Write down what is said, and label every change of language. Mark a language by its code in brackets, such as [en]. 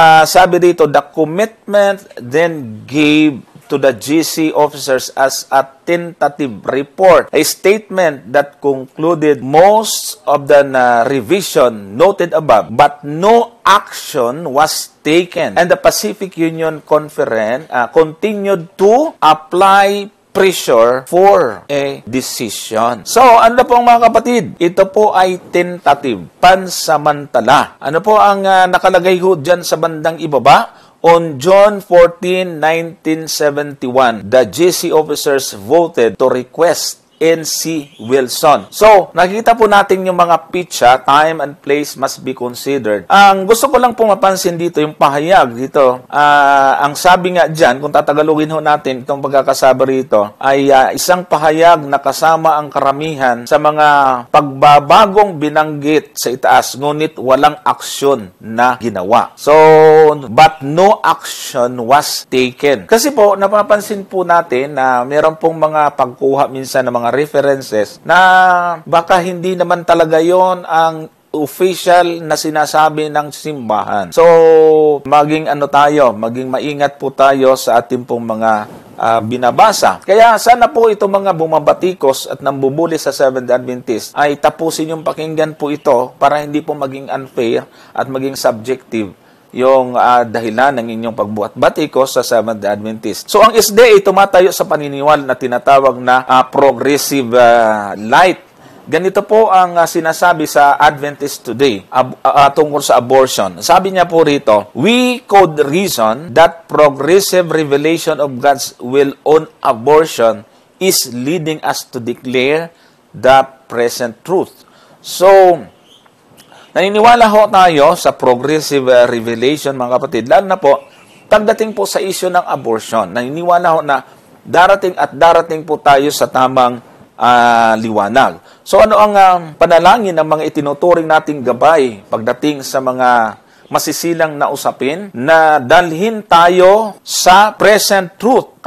[tl] Sabi dito, [en] the commitment then gave to the GC officers as a tentative report, a statement that concluded most of the revision noted above, but no action was taken. And the Pacific Union Conference continued to apply pressure for a decision. [tl] So, ano po mga kapatid? Ito po ay tentative, pansamantala. Ano po ang nakalagay ho dyan sa bandang ibaba? [en] On June 14, 1971, the GC officers voted to request N.C. [tl] Wilson. So, nakikita po natin yung mga pitcha, [en] time and place must be considered. [tl] Ang gusto ko lang po mapansin dito, yung pahayag dito, ang sabi nga dyan, kung tatagalugin ho natin itong pagkakasaba rito, ay isang pahayag na kasama ang karamihan sa mga pagbabagong binanggit sa itaas, ngunit walang aksyon na ginawa. [en] So, but no action was taken. [tl] Kasi po, napapansin po natin na meron pong mga pagkuha minsan ng mga references na baka hindi naman talaga yon ang official na sinasabi ng simbahan. So, maging maging maingat po tayo sa ating pong mga binabasa. Kaya sana po itong mga bumabatikos at nambubuli sa Seventh-day Adventist ay tapusin yung pakinggan po ito para hindi po maging unfair at maging subjective yung dahilan ng inyong pagbuhat batikos sa Seventh-day Adventist. So, ang SDA tumatayo sa paniniwala na tinatawag na progressive light Ganito po ang sinasabi sa Adventist Today tungkol sa abortion. Sabi niya po rito, [en] we could reason that progressive revelation of God's will on abortion is leading us to declare the present truth. [tl] So, naniniwala ho tayo sa progressive revelation, mga kapatid, lalo na po, pagdating po sa issue ng abortion, naniniwala ho na darating po tayo sa tamang liwanag. So ano ang panalangin ng mga itinuturing nating gabay pagdating sa mga masisilang na usapin na dalhin tayo sa present truth.